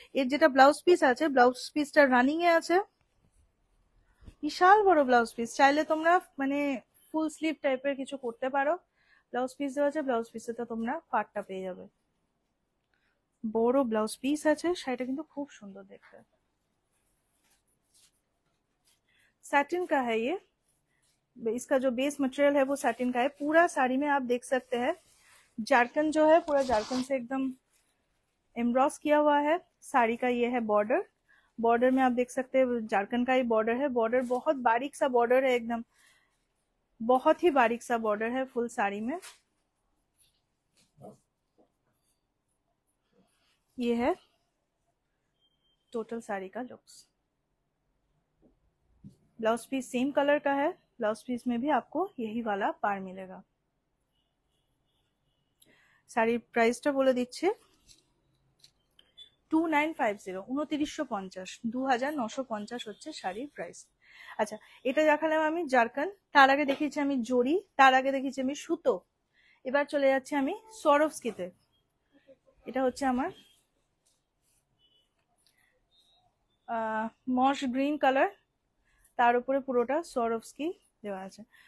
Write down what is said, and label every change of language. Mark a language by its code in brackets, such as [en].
[bn] এর যেটা blouse piece আছে, ব্লাউজ পিসটা রানিং এ আছে, বিশাল বড় ব্লাউজ পিস। চাইলে তোমরা মানে ফুল স্লিভ টাইপের কিছু করতে পারো। ব্লাউজ পিস দেওয়া আছে, ব্লাউজ পিসে তোমরা পাড়টা পেয়ে যাবে। বড় ব্লাউজ পিস আছে, শাড়িটা কিন্তু খুব সুন্দর দেখতে। [hi] सैटिन का है ये, इसका जो बेस मटेरियल है वो सैटिन का है। पूरा साड़ी में आप देख सकते हैं जारकन जो है, पूरा जारकन से एकदम एम्ब्रॉस किया हुआ है। साड़ी का ये है बॉर्डर, बॉर्डर में आप देख सकते हैं जारकन का ही बॉर्डर है। बॉर्डर बहुत बारीक सा बॉर्डर है, एकदम बहुत ही बारीक सा बॉर्डर है फुल साड़ी में। ये है टोटल साड़ी का looks. Blouse piece same colour का है, ब्लाउज पीस में भी आपको यही वाला पार मिलेगा। [bn] শাড়ির প্রাইসটা বলে দিচ্ছে 2950, 2950, 2950 হচ্ছে শাড়ির প্রাইস। আচ্ছা, এটা দেখালাম আমি জারকান, তার আগে দেখিয়েছি আমি জরি, তার আগে দেখিয়েছি আমি সুতো। এবার চলে যাচ্ছে আমি সরোভস্কিতে। এটা হচ্ছে আমার মশ গ্রিন কালার, তার উপরে পুরোটা সরোভস্কি দেওয়া আছে।